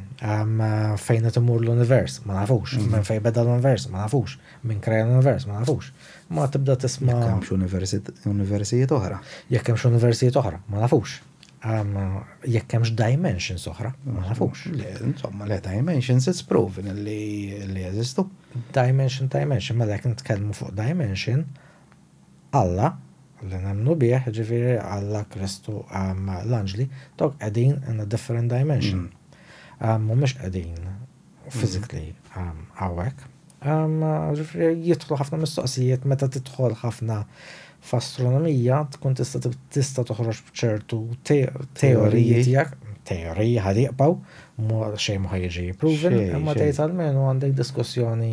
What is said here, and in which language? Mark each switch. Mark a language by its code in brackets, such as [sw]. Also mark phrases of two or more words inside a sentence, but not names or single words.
[mt] Fejn qed imur l-univers ma nafux, minn fejn beda l-univers ma nafux, minn kreja l-univers ma nafux. Ma tibda tisma' Jekk hemm universijiet oħra. Jekk hemm universijiet oħra ma nafux. Jekk hemmx dimensions oħra, ma nafux. Insomma, le dimensions [en] it's proven [mt] li jeżistu. Dimension, mela jekk nitkellmu fuq dimension, Alla li nemmnu bih, ġifieri Alla, Kristu, l-anġli, dawk qegħdin [en] in a different dimension. [mt] Mhumiex qegħdin physically għawek. Jidħlu ħafna mistoqsijiet meta tidħol ħafna f'astronomija tkun tista' toħroġ b'ċertu teoriji tiegħek, teoriji ħadiqbaw, xejn ma ħajġi proven, imma tgħid almenu għandek diskussjoni.